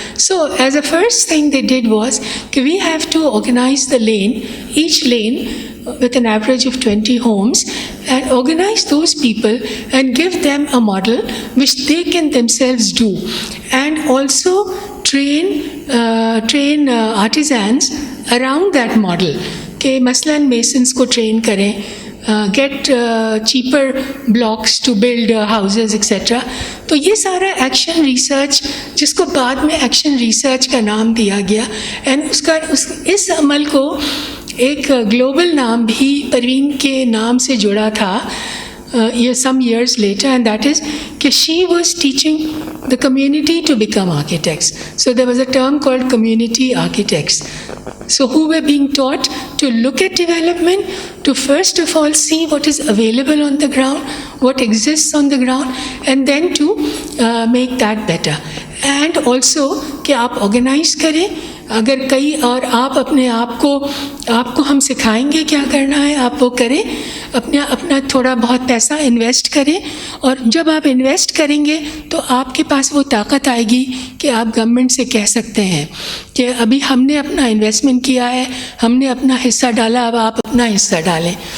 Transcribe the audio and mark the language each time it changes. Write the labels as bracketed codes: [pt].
[en] So as a first thing they did was we have to organize the lane, each lane with an average of 20 homes, and organize those people and give them a model which they can themselves do, and also train artisans around that model. کہ [ur] مثلاً میسنس کو train کریں, [en] Get cheaper blocks to build houses etcetera. [ur] تو یہ سارا action research, جس کو بعد میں ایکشن ریسرچ کا نام دیا گیا, اینڈ اس عمل کو ایک گلوبل نام بھی پروین کے نام سے جڑا تھا [en] some years later, and that is that she was teaching the community to become architects. So there was a term called community architects. So who were being taught to look at development, to first of all see what is available on the ground, what exists on the ground, and then to make that better. And also [ur] کہ آپ organize کریں, اگر کئی اور آپ اپنے آپ کو ہم سکھائیں گے کیا کرنا ہے, آپ وہ کریں, اپنا تھوڑا بہت پیسہ انویسٹ کریں, اور جب آپ انویسٹ کریں گے تو آپ کے پاس وہ طاقت آئے گی کہ آپ گورنمنٹ سے کہہ سکتے ہیں کہ ابھی ہم نے اپنا انویسٹمنٹ کیا ہے, ہم نے اپنا حصہ ڈالا, اب آپ اپنا حصہ ڈالیں.